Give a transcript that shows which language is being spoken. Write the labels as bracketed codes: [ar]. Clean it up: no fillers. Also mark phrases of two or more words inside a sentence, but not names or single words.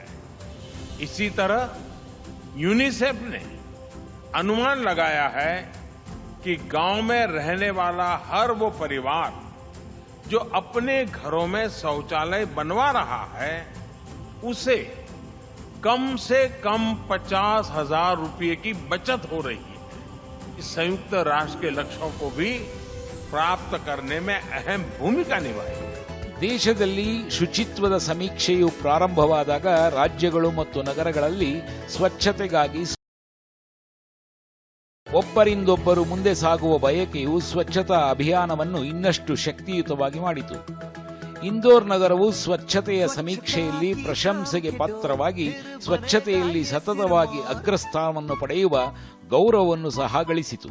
[hi] इसी तरह यूनिसेफ ने अनुमान लगाया है कि गांव में रहने वाला हर वो परिवार जो अपने घरों में शौचालय बनवा रहा है उसे कम से कम 50,000 रुपये की बचत हो रही है। इस संयुक्त राष्ट्र के लक्ष्यों को भी प्राप्त करने में अहम भूमिका निभाई। [kn] ದೇಶದಲ್ಲಿ ಶುಚಿತ್ವದ ಸಮೀಕ್ಷೆಯು ಪ್ರಾರಂಭವಾದಾಗ ರಾಜ್ಯಗಳು ಮತ್ತು ನಗರಗಳಲ್ಲಿ ಸ್ವಚ್ಛತೆಗಾಗಿ ಒಬ್ಬರಿಂದೊಬ್ಬರು ಮುಂದೆ ಸಾಗುವ ಬಯಕೆಯು ಸ್ವಚ್ಛತಾ ಅಭಿಯಾನವನ್ನು ಇನ್ನಷ್ಟು ಶಕ್ತಿಯುತವಾಗಿ ಮಾಡಿತು. ಇಂದೋರ್ ನಗರವು ಸ್ವಚ್ಛತೆಯ ಸಮೀಕ್ಷೆಯಲ್ಲಿ ಪ್ರಶಂಸೆಗೆ ಪಾತ್ರವಾಗಿ ಸ್ವಚ್ಛತೆಯಲ್ಲಿ ಸತತವಾಗಿ ಅಗ್ರಸ್ಥಾನವನ್ನು ಪಡೆಯುವ ಗೌರವವನ್ನು ಸಹ ಗಳಿಸಿತು.